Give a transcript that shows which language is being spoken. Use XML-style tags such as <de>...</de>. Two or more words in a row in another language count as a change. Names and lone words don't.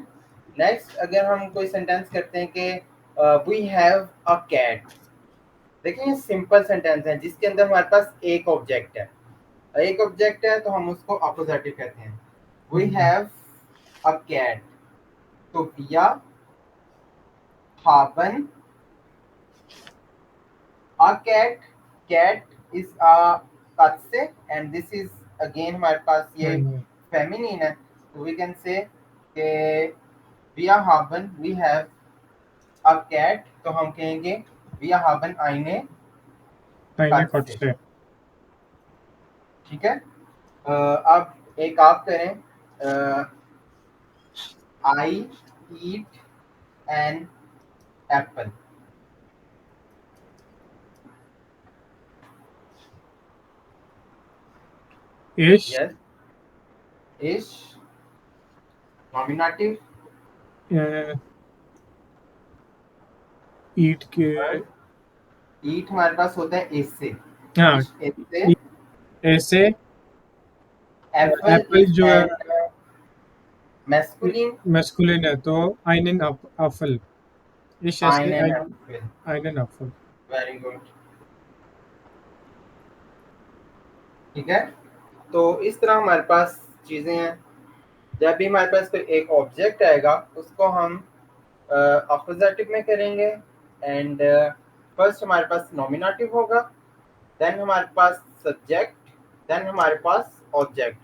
<hi>नेक्स्ट अगर हम कोई सेंटेंस करते हैं कि</hi> <en>we have a cat,</en> <hi>देखिए ये</hi> <en>simple sentence</en> <hi>है जिसके अंदर हमारे पास एक ऑब्जेक्ट है, एक ऑब्जेक्ट है तो हम उसको अपोजिटिव कहते हैं,</hi> <en>we have a cat. तो</en> <de>wir haben</de> <en>a cat, cat is a katze and this is again</en> <hi>हमारे पास ये फेमिनिन है, तो</hi> <en>we can say कि</en> <de>wir haben,</de> <en>we have a cat,</en> <hi>तो हम कहेंगे</hi> <de>wir haben eine Katze,</de> <hi>ठीक है। अब एक आप करें,</hi> <en>I eat an apple,</en> <de>इश</de> <en>yes, ich nominative, eat k</en> <hi>ईट हमारे पास होता है एस से, हाँ एस से, ऐसे एप्पल एप्पल इज जो है</hi> <en>an masculine,</en> <hi>मैस्कुलिन है तो</hi> <de>einen Apfel ich esse einen एप्पल, einen Apfel।</de> <en>very good,</en> <hi>ठीक है। तो इस तरह हमारे पास चीजें हैं, जब भी हमारे पास कोई एक ऑब्जेक्ट आएगा उसको हम अपोजिटिव में करेंगे,</hi> <en>and first</en> <hi>हमारे पास नॉमिनेटिव होगा, देन हमारे पास सब्जेक्ट, देन हमारे पास ऑब्जेक्ट।</hi>